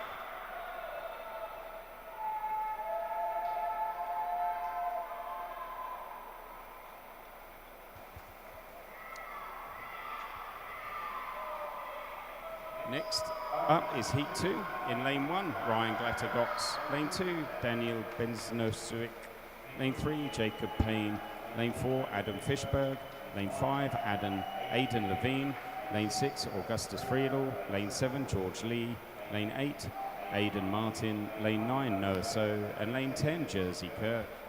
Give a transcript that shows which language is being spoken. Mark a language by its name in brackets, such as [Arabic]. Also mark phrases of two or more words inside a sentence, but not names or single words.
[English] Next up is Heat 2. In lane 1, Ryan Glatter-Gox. Lane 2, Daniel Benznosowicz. Lane 3, Jacob Payne. Lane 4, Adam Fishberg. Lane 5, Aidan Levine. Lane 6, Augustus Friedel. Lane 7, George Lee. Lane 8, Aidan Martin. Lane 9, Noah So. And lane 10, Jersey Kirk.